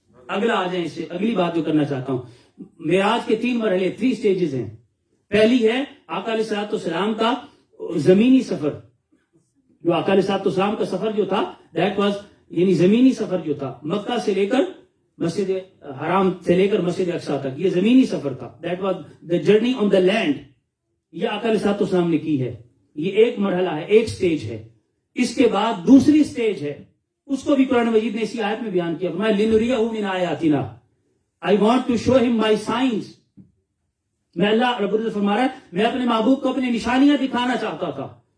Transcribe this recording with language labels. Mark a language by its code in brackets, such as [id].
[ur] اگلا آ جائیں, اس سے اگلی بات جو کرنا چاہتا ہوں, معراج کے 3 مرحلے, 3 سٹیجز ہیں. پہلی ہے آقا علیہ الصلوۃ والسلام کا زمینی سفر. جو آقا علیہ الصلوۃ والسلام کا سفر جو تھا [en] that was, [ur] یعنی زمینی سفر جو تھا مکہ سے لے کر مسجد حرام سے لے کر مسجد اقصی تک, یہ زمینی سفر تھا. [en] That was the journey on the land. [ur] یہ آقا علیہ الصلوۃ والسلام نے کی ہے. یہ ایک مرحلہ ہے, ایک سٹیج ہے. اس کے بعد دوسری سٹیج ہے, اس کو بھی قرآن مجید نے اسی آیت میں بیان کیا, میں [ar] لنریہ من آیاتنا, [en] I want to show him my signs. [ur] میں اللہ رب العزت فرما رہا ہے میں اپنے محبوب کو اپنی نشانیاں دکھانا چاہتا تھا.